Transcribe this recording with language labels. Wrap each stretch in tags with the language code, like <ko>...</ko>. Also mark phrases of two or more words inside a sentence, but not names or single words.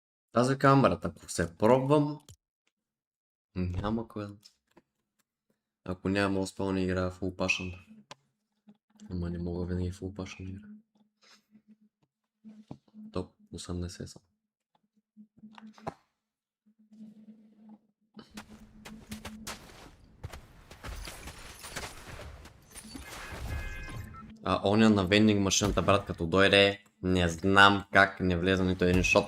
<bg>Тази камерата, ако се пробвам, няма кой. Ако няма успел не играя</bg> <en>full passion.</en> <bg>Ама не мога винаги</bg> <en>full passion</en> <bg>игра. Топ 80 съм. Оня на вендинг машината, брат, като дойде, не знам как не влезе нито един шот.</bg>